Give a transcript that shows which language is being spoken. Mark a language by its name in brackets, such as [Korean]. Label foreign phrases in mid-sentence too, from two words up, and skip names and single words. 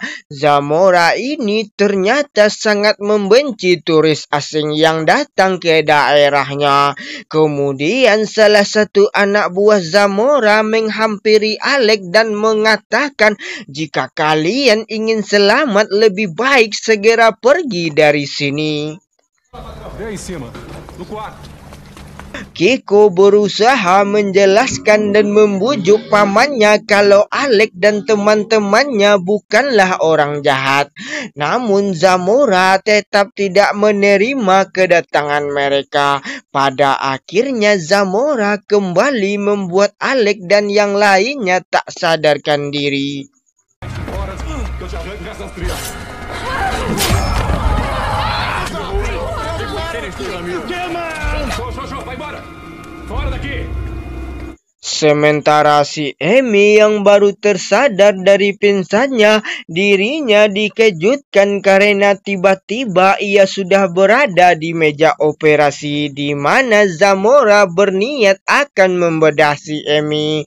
[Indonesian] Zamora ini ternyata sangat membenci turis asing yang datang ke daerahnya. Kemudian salah satu anak buah Zamora menghampiri Alex dan mengatakan jika kalian ingin selamat lebih baik segera pergi dari sini. [Portuguese] Vem aí em cima, no quarto. [Indonesian] Kiko berusaha menjelaskan dan membujuk pamannya kalau Alex dan teman-temannya bukanlah orang jahat. Namun Zamora tetap tidak menerima kedatangan mereka. Pada akhirnya Zamora kembali membuat Alex dan yang lainnya tak sadarkan diri. [Portuguese] Bora, que eu te arranco essas crianças. Show, vai embora! Fora daqui! [Indonesian] Sementara si Amy yang baru tersadar dari pingsannya, dirinya dikejutkan karena tiba-tiba ia sudah berada di meja operasi di mana Zamora berniat akan membedah si Amy.